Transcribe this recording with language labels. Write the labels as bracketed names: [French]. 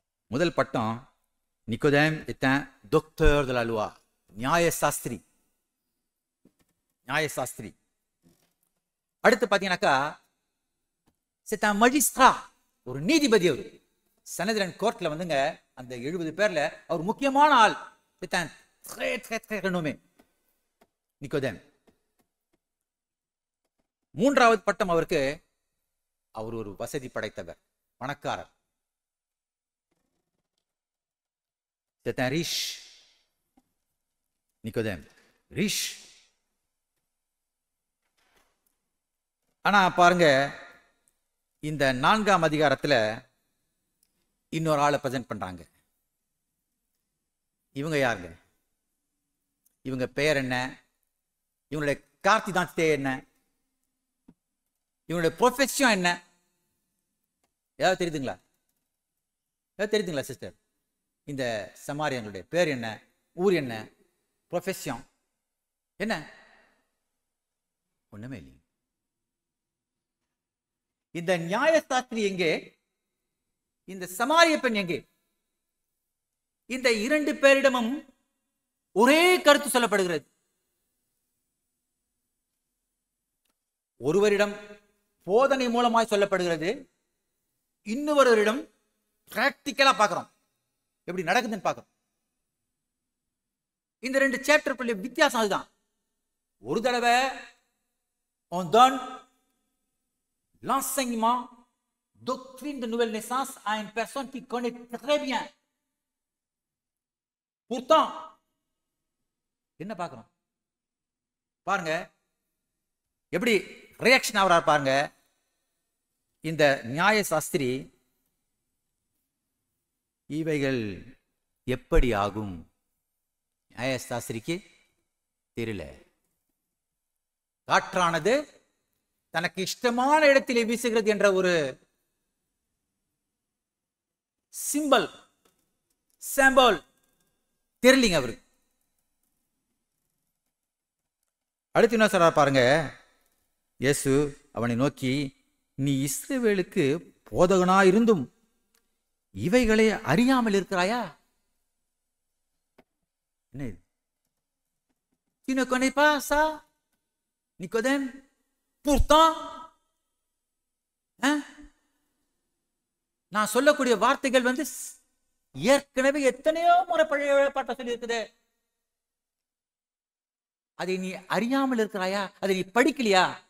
[Tamil] முதல் பட்டம், [French] நிக்கோதேம் est un docteur de la loi, [Tamil] நியாய சாஸ்திரி. நியாய சாஸ்திரி. அடுத்து பாத்தீங்கன்னாக்கா [French] c'est un magistrat, [Tamil] ஒரு நீதிபதி. அவர் சனதிரன் கோர்ட்ல வந்துங்க அந்த 70 பேர்ல அவர் முக்கியமான ஆள். [French] c'est un très très très renommé நிக்கோதேம். [Tamil] 3வது பட்டம் அவருக்கு, அவர் ஒரு வசதி படைத்தவர், பணக்காரர். [French] c'est un riche நிக்கோதேம், riche. [Tamil] ஆனா பாருங்க, இந்த 4ஆம் அதிகாரத்துல இன்னொரு ஆளை பிரசன்ட் பண்றாங்க. இவங்க யாருங்க? இவங்க பெயர் என்ன? இவங்களுடைய கார்த்திதாந்தே என்ன? இவங்களுடைய ப்ரொஃபஷன் என்ன? ஏதாவது தெரியுதுங்களா? ஏதாவது தெரியுதுங்களா சிஸ்டர்? இந்த சமாரியங்களுடைய பேர் என்ன? ஊர் என்ன? ப்ரொஃபஷன் என்ன? ஒண்ணுமே இல்லை. இந்த நியாயசாஸ்திரி எங்கே? இந்த சமாரிய பெண் எங்கே? இந்த 2 பேரிடமும் ஒரே கருத்து சொல்லப்படுகிறது. ஒருவரிடம் போதனை மூலமாய் சொல்லப்படுகிறது, இன்னொருவரிடம் பிராக்டிக்கலா பார்க்கிறோம், எப்படி நடக்குதுன்னு பார்க்கிறோம். இந்த 2 சாப்டருக்குள்ள வித்தியாசம் அதுதான். ஒரு தடவை [French] on donne l'enseignement doctrine de nouvelle naissance à une personne qui connaît très bien. [Tamil] Pourtant என்ன பார்க்கிறோம் பாருங்க, எப்படி ரியாக்ஷன் ஆகிறார் பாருங்க. இந்த நியாய சாஸ்திரி, இவைகள் எப்படி ஆகும்? நியாய சாஸ்திரிக்கு தெரியல. காற்றானது தனக்கு இஷ்டமான இடத்திலே வீசுகிறது என்ற ஒரு சிம்பல் தெரியலீங்க அவருக்கு. அடுத்து என்ன சொல்றார் பாருங்க, இயேசு அவனை நோக்கி, நீ இஸ்ரவேலுக்கு போதகனா இருந்தும் இவைகளை அறியாமல் இருக்கிறாயா? என்ன இது? [French] Tu ne connais pas ça, Nicodème? [Tamil] Pourtant, நான் சொல்லக்கூடிய வார்த்தைகள் ஏற்கனவே எத்தனையோ முறை பழைய ஏற்பாட்டை சொல்லி இருக்குது. அதை நீ அறியாமல் இருக்கிறாயா? அதை நீ படிக்கலையா?